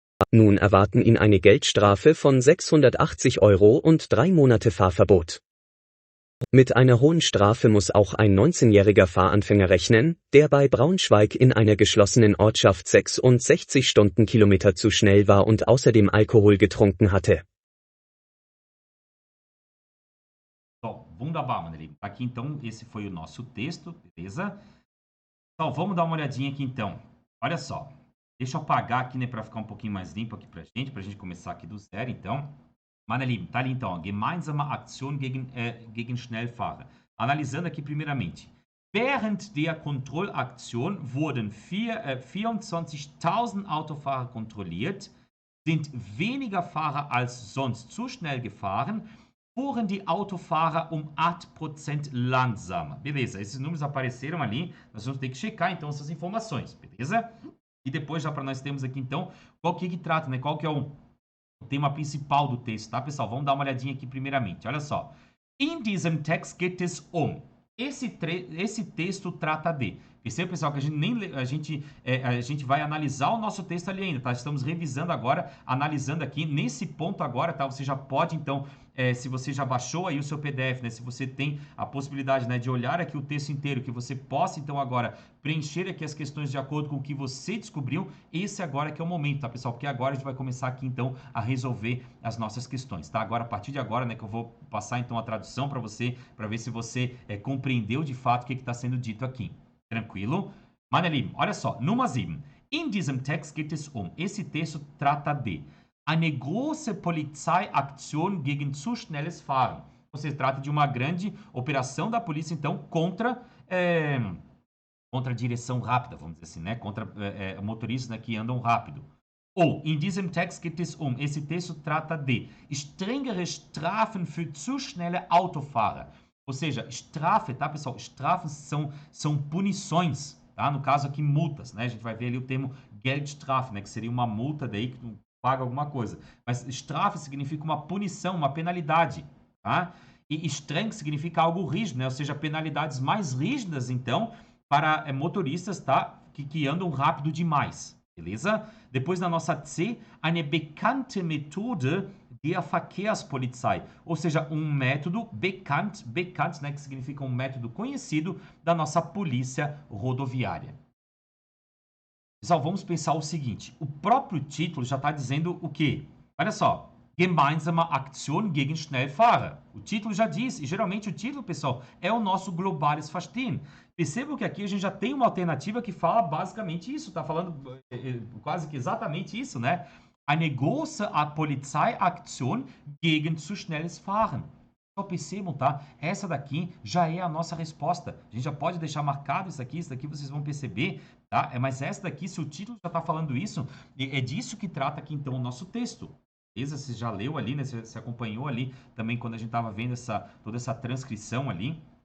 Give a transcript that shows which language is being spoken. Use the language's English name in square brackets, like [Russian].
[German] Nun erwarten ihn eine Geldstrafe von 680 Euro und 3 Monate Fahrverbot. Mit einer hohen Strafe muss auch ein 19-jähriger Fahranfänger rechnen, der bei Braunschweig in einer geschlossenen Ortschaft 66 Stundenkilometer zu schnell war und außerdem Alkohol getrunken hatte. [Portuguese] Bom, wunderbar, Manelim. Aqui, então, esse foi o nosso texto, beleza? Então, vamos dar uma olhadinha aqui, então. Olha só. Deixa eu apagar aqui, né, para ficar um pouquinho mais limpo aqui pra gente começar aqui do zero, então. [German] Meine Lieben, [Portuguese] tá ali então, [German] Gemeinsame Aktion gegen Schnellfahrer. [Portuguese] Analisando aqui primeiramente. [German] Während der Kontrollaktion wurden 24.000 Autofahrer kontrolliert, sind weniger Fahrer als sonst zu schnell gefahren, fuhren die Autofahrer 8% langsamer. [Portuguese] Beleza, esses números apareceram ali, nós vamos ter que checar então essas informações, beleza? E depois já para nós termos aqui então, qual que trata, né? Qual que é o tema principal do texto, tá, pessoal? Vamos dar uma olhadinha aqui primeiramente. Olha só. [German] In diesem Text geht es um. [Portuguese] Esse texto trata de. Percebe, pessoal, que a gente vai analisar o nosso texto ali ainda, tá? Estamos revisando agora, analisando aqui nesse ponto agora, tá? Você já pode, então, se você já baixou aí o seu PDF, né? Se você tem a possibilidade, né, de olhar aqui o texto inteiro, que você possa, então, agora preencher aqui as questões de acordo com o que você descobriu, esse agora que é o momento, tá, pessoal? Porque agora a gente vai começar aqui, então, a resolver as nossas questões, tá? Agora, a partir de agora, né, que eu vou passar, então, a tradução para você, para ver se você compreendeu de fato o que está sendo dito aqui. Tranquilo? [German] Meine Lieben, [Portuguese] olha só. Nummer 7. [German] In diesem Text geht es um. [Portuguese] Esse texto trata de [German] eine große Polizeiaktion gegen zu schnelles Fahren. [Portuguese] Ou seja, trata de uma grande operação da polícia, então, contra a direção rápida, vamos dizer assim, né? Contra motoristas, né, que andam rápido. [German] Oh, in diesem Text geht es um. [Portuguese] Esse texto trata de [German] strengere Strafen für zu schnelle Autofahrer. [Portuguese] Ou seja, Strafe, tá, pessoal? Strafen são punições, tá? No caso aqui, multas, né? A gente vai ver ali o termo Geldstrafe, né? Que seria uma multa daí que tu paga alguma coisa. Mas Strafe significa uma punição, uma penalidade, tá? E streng significa algo rígido, né? Ou seja, penalidades mais rígidas, então, para motoristas, tá? Que andam rápido demais, beleza? Depois na nossa C, [German] eine bekannte Methode der Verkehrspolizei, [Portuguese] ou seja, um método bekannt, né, que significa um método conhecido da nossa polícia rodoviária. Pessoal, vamos pensar o seguinte, o próprio título já está dizendo o quê? Olha só, [German] Gemeinsame Aktion gegen Schnellfahrer. [Portuguese] O título já diz, e geralmente o título, pessoal, é o nosso [German] Globales Verstehen. [Portuguese] Percebam que aqui a gente já tem uma alternativa que fala basicamente isso, está falando quase que exatamente isso, né? [German] Eine große Polizeiaktion gegen zu schnelles Fahren. [Portuguese] Só percebam, tá? Essa daqui já é a nossa resposta. A gente já pode deixar marcado isso aqui vocês vão perceber, tá? Mas essa daqui, se o título já está falando isso, é disso que trata aqui então o nosso texto. Beleza? Você já leu ali, né? Você acompanhou ali também quando a gente estava vendo toda essa transcrição ali.